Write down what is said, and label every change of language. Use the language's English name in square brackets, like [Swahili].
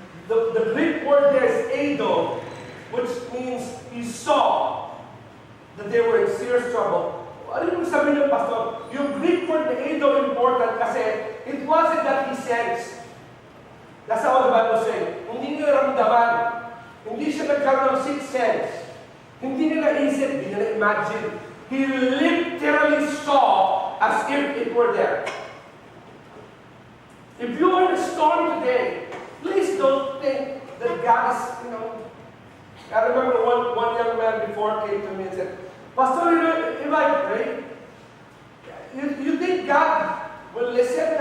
[English] The Greek word there is eido, which means He saw that they were in serious trouble. [Filipino] Ano yung sabihin niyo, [English] Pastor? Yung Greek word na eido important kasi it wasn't that He sensed. That's how the Bible says. [Filipino] Hindi niya ramdaman. Hindi siya nagkaroon ng sixth sense. Hindi niya naisip, hindi niya na-imagine. [English] He literally saw as if it were there. If you are in a storm today, please don't think that God is, I remember one young man before came to me and said, Pastor, if I pray, you think God will listen?